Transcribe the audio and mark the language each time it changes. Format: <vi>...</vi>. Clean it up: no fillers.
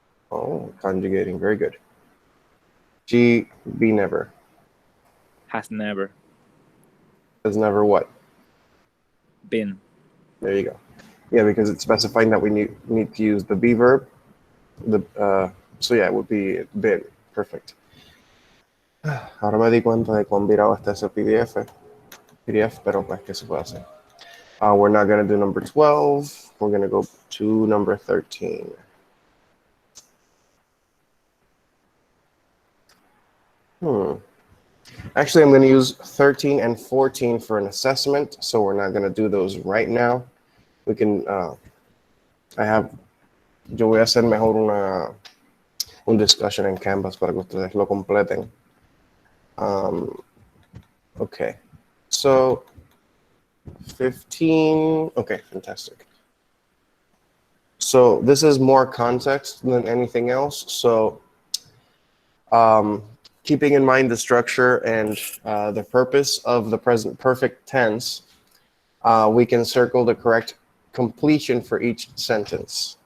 <en>Oh, conjugating. Very good. She be never. Has never. Has never what? Been. There you go. Yeah, because it's specifying that we need to use the be verb. So yeah, it would be been. Perfect.</en> <es>Ahora me di cuenta de cuán virado está ese PDF, pero pues, ¿qué se puede hacer?</es> <en>We're not going to do number 12. We're going to go to number 13. Actually, I'm going to use 13 and 14 for an assessment, so we're not going to do those right now. We can,</en> <es>yo voy a hacer mejor un discussion en Canvas para que ustedes lo completen.</es> <en>Okay, so 15. Okay, fantastic. So this is more context than anything else. So keeping in mind the structure and the purpose of the present perfect tense, we can circle the correct completion for each sentence.</en>